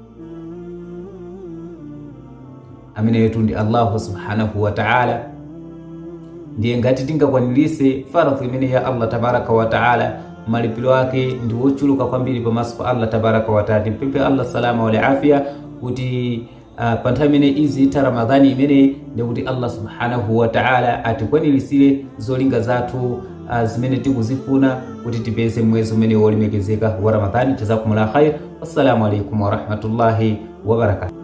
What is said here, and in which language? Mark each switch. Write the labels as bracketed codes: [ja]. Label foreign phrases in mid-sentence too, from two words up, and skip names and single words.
[ny] Amene yetu ndi [ar] الله سبحانه وتعالى. [ny] Ndiye ngati tingakwanirise faradhi imene ya [ar] الله تبارك وتعالى, [ny] malipiro yake ndi wochuluka kwambiri pamaso pa [ar] الله تبارك وتعالى. [ny] Mpempe Allah [ar] السلامة والعافية [ny] kuti pa nthawi imene izi ita Ramadhani imene ndi kuti [ar] الله سبحانه وتعالى [ny] atikwanirisire zolinga zathu zimene tikuzifuna kuti tipeze mwezi umene wolemekezeka wa Ramadhani. [ar] جزاكم الله خير. والسلام عليكم ورحمة الله وبركاته.